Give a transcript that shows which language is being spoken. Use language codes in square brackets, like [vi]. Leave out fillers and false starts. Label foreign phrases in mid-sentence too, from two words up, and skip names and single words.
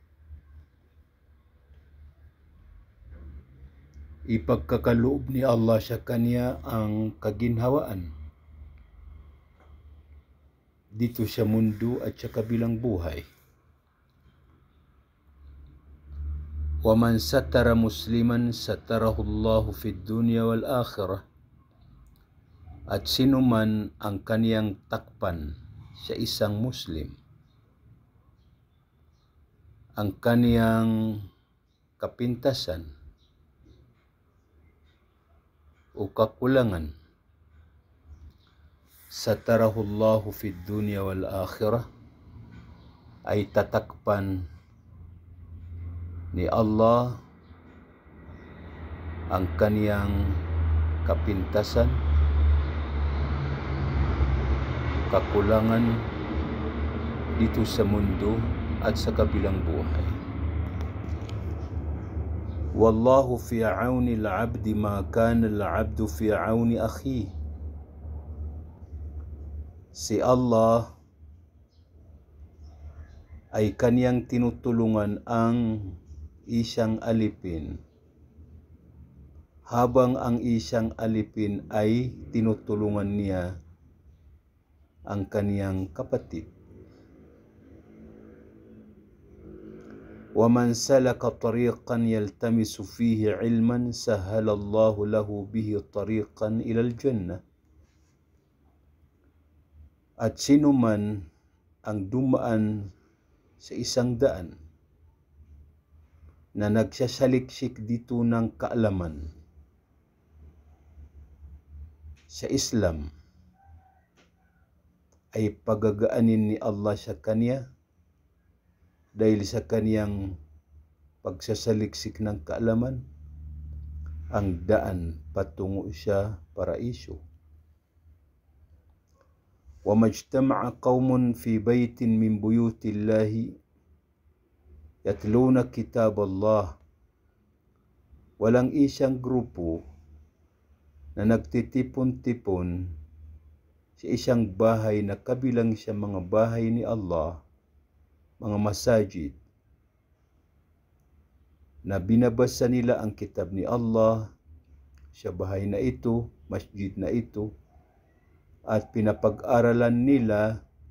[tl] Ipagkakaloob ni Allah sa kanya ang kaginhawaan dito sa mundo at sa kabilang buhay. [ar] ومن ستر مسلما ستره الله في الدنيا والآخرة. [tl] At sino man ang kaniyang takpan sa isang Muslim, ang kaniyang kapintasan o kakulangan, [ar] ستره الله في الدنيا والآخرة, [tl] ay tatakpan ni Allah ang kaniyang kapintasan, kakulangan dito sa mundo at sa kabilang buhay. [ar] والله في عون العبد ما كان العبد في عون أخيه. [tl] Si Allah ay kaniyang tinutulungan ang isang alipin habang ang isang alipin ay tinutulungan niya ang kaniyang kapatid. [ar] وَمَنْ سَلَكَ طَرِيقًا يَلْتَمِسُ فِيهِ عِلْمًا سَهَّلَ اللَّهُ لَهُ بِهِ طَرِيقًا إِلَى الْجَنَّةِ. [tl] At sino man ang dumaan sa isang daan na nagsasaliksik dito ng kaalaman sa Islam, ay pagagaanin ni Allah sa kanya dahil sa kaniyang pagsasaliksik ng kaalaman, ang daan patungo siya paraiso. [ar] وَمَا اجْتَمَعَ قَوْمٌ فِي بَيْتٍ مِّن بُيُوتِ اللَّهِ يَتْلُونَ كِتَابَ اللَّهِ. [tl] Walang isang grupo na nagtitipon-tipon sa isang bahay na kabilang sa mga bahay ni Allah, mga masajid, na binabasa nila ang kitab ni Allah sa bahay na ito, masjid na ito, at pinapag-aralan nila,